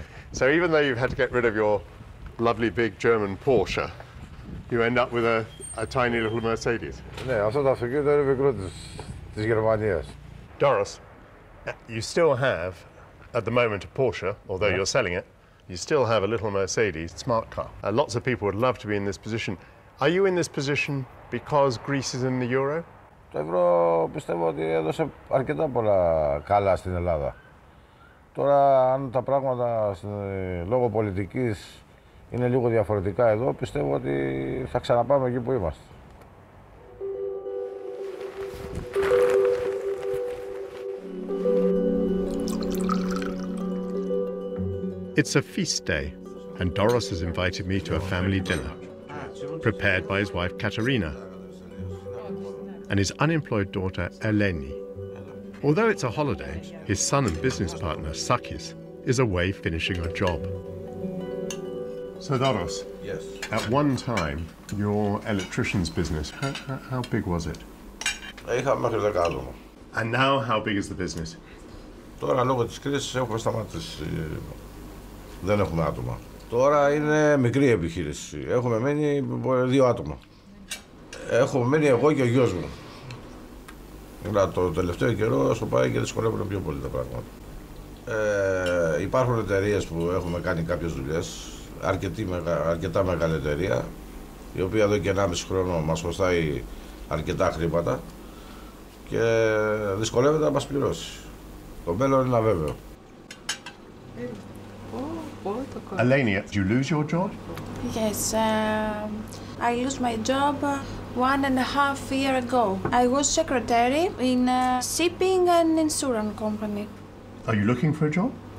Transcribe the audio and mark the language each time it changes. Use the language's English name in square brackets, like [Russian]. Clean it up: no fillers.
[English] So even though you've had to get rid of your lovely big German Porsche, you end up with a tiny little Mercedes. [Greek] Ναι, αυτό το αυτοκίνητο είναι μικρό της Γερμανίας. [English] Doris, you still have, at the moment, a Porsche, although you're selling it, you still have a little Mercedes smart car. Lots of people would love to be in this position. Are you in this position because Greece is in the Euro? [Greek] Το ευρώ πιστεύω ότι έδωσε αρκετά πολλά καλά στην Ελλάδα. Τώρα, αν τα πράγματα λόγω πολιτικής είναι λίγο διαφορετικά εδώ, πιστεύω ότι θα ξαναπάμε εκεί που είμαστε. [English] It's a feast day, and Doris has invited me to a family dinner, prepared by his wife Katerina and his unemployed daughter Eleni. Although it's a holiday, his son and business partner Sakis is away finishing a job. So Doris, Yes. at one time, your electrician's business, how big was it? [Greek] Είχαμε μέχρι 10 άτομα. [English] And now how big is the business? [Greek] Τώρα λόγω της κρίσης έχουμε σταματήσει. Δεν έχουμε άτομα. Τώρα είναι μικρή επιχείρηση. Έχουμε μένει 2 άτομα. Έχουμε μένει εγώ και ο γιος μου. Δηλαδή το τελευταίο καιρό στο πάει και δυσκολεύουν πιο πολύ τα πράγματα. Υπάρχουν εταιρείες που έχουμε κάνει κάποιες δουλειές. Αρκετά μεγάλη εταιρεία, η οποία εδώ και 1,5 χρόνο μας χρωστάει αρκετά χρήματα και δυσκολεύεται να μας πληρώσει. Το μέλλον είναι αβέβαιο. [English] Eleni, did you lose your job? Yes, I lost my job 1.5 years ago. I was secretary in a shipping and insurance company. Are you looking for a job?